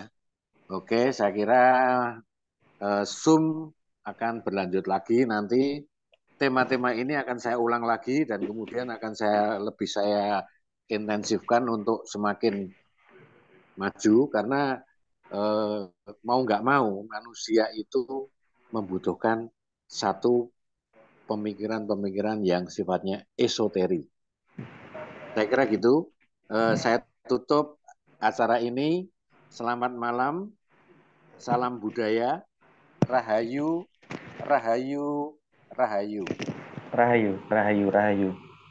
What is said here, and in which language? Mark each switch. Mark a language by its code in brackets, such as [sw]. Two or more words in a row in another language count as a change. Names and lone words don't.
[id] Oke, saya kira Zoom akan berlanjut lagi nanti tema-tema ini akan saya ulang lagi dan kemudian akan saya intensifkan untuk semakin maju karena mau nggak mau manusia itu membutuhkan satu pemikiran-pemikiran yang sifatnya esoteri. Saya kira gitu. Saya tutup acara ini. Selamat malam. Salam budaya. [jv] Rahayu, rahayu, rahayu. Rahayu, rahayu, rahayu.